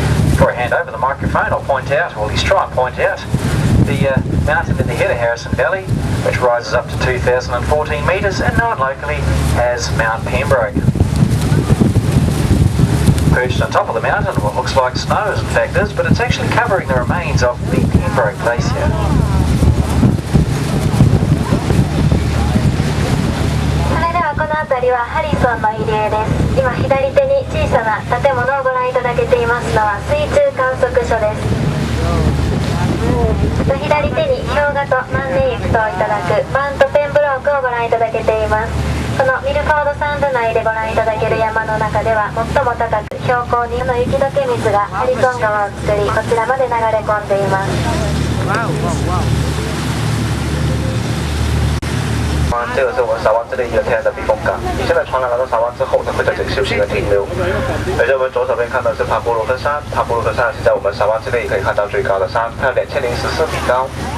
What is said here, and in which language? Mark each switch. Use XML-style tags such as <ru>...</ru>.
<en>Before I hand over the microphone, I'll point out, or at least try and point out, the mountain at the head of Harrison Valley, which rises up to 2,014 metres and known locally as Mount Pembroke. Perched on top of the mountain, what looks like snow as in fact is, but it's actually covering the remains of the Pembroke Glacier.</en> <ja>この辺りはハリソンの入り江です。今左手に小さな建物をご覧いただけていますのは水中観測所です。左手に氷河と万年雪といただくマウントペンブロークをご覧いただけています。このミルフォードサンド内でご覧いただける山の中では最も高く標高2の雪解け水がハリソン川を作り、こちらまで流れ込んでいます。</ja> <zh>这个是我们沙湾这里一个天然的避风港。你现在船来到沙湾之后，它会在这里休息和停留。而且我们左手边看到是帕布罗克山，帕布罗克山是在我们沙湾之内可以看到最高的山，它2014米高。</zh>